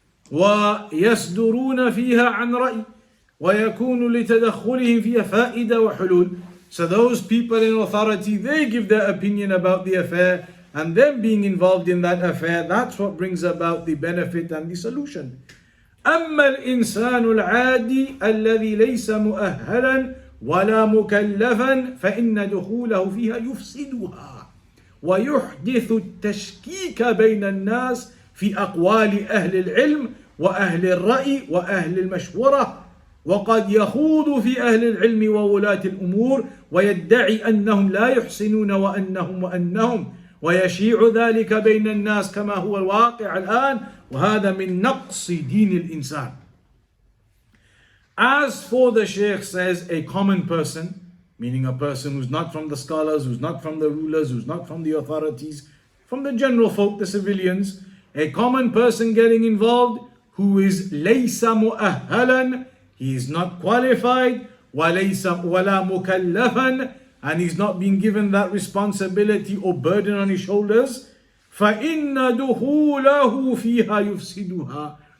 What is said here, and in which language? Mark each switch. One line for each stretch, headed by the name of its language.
Arabic: وَيَصْدُرُونَ فِيهَا عَنْ رَأْيٍ وَيَكُونُ لِتَدَخُّلِهِمْ فِيهَا فَائِدَةٌ وَحُلُولٌ.
English: So those people in authority, they give their opinion about the affair, and them being involved in that affair, that's what brings about the benefit and the solution.
Arabic: أما الإنسان العادي الذي ليس مؤهلا ولا مكلفا فإن دخوله فيها يفسدها ويحدث التشكيك بين الناس في أقوال أهل العلم وأهل الرأي وأهل المشورة، وقد يخوض في أهل العلم وولاة الأمور ويدعي أنهم لا يحسنون وأنهم ويشيع ذلك بين الناس كما هو الواقع الآن، وهذا من نقص دين الإنسان.
English: As for the Shaykh says, a common person, meaning a person who's not from the scholars, who's not from the rulers, who's not from the authorities, from the general folk, the civilians, a common person getting involved who is
Arabic: ليس مؤهلا,
English: he is not qualified,
Arabic: وليس ولا مكلفا,
English: and he's not being given that responsibility or burden on his shoulders,
Arabic: فَإِنَّ دُخُولَهُ فِيهَا يُفْسِدُهَا.